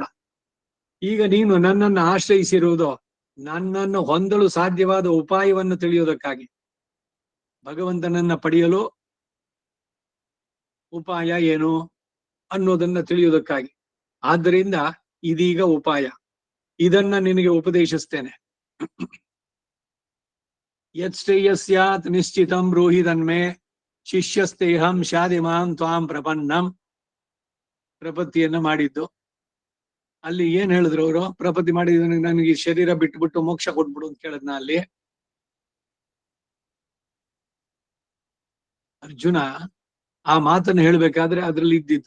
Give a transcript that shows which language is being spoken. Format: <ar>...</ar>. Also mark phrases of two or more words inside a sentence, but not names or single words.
<kn>ಈಗ ನೀನು ನನ್ನನ್ನು ಆಶ್ರಯಿಸಿರುವುದು ನನ್ನನ್ನು ಹೊಂದಲು ಸಾಧ್ಯವಾದ ಉಪಾಯವನ್ನು ತಿಳಿಯುವುದಕ್ಕಾಗಿ. ಭಗವಂತನನ್ನ ಪಡೆಯಲು ಉಪಾಯ ಏನು ಅನ್ನೋದನ್ನ ತಿಳಿಯುವುದಕ್ಕಾಗಿ. ಆದ್ದರಿಂದ ಇದೀಗ ಉಪಾಯ. ಇದನ್ನ ನಿನಗೆ ಉಪದೇಶಿಸ್ತೇನೆ.</kn> <sa>ಯತ್ ಶ್ರೇಯಸ್ಯಾತ್ ನಿಶ್ಚಿತಂ ಬ್ರೂಹಿ ತನ್ಮೇ ಶಿಷ್ಯಸ್ತೇಹಂ ಶಾದಿಮಾಂ ತ್ವಾಂ ಪ್ರಪನ್ನಂ.</sa> <kn>ಪ್ರಪತ್ತಿಯನ್ನ ಮಾಡಿದ್ದು ಅಲ್ಲಿ ಏನ್ ಹೇಳಿದ್ರು ಅವರು? ಪ್ರಪತ್ತಿ ಮಾಡಿದ ನನಗೆ ಶರೀರ ಬಿಟ್ಬಿಟ್ಟು ಮೋಕ್ಷ ಕೊಟ್ಬಿಡು ಅಂತ ಕೇಳದ್ನ ಅಲ್ಲಿ ಅರ್ಜುನ ಆ ಮಾತನ್ನು ಹೇಳ್ಬೇಕಾದ್ರೆ ಅದ್ರಲ್ಲಿ ಇದ್ದಿದ್ದು.</kn>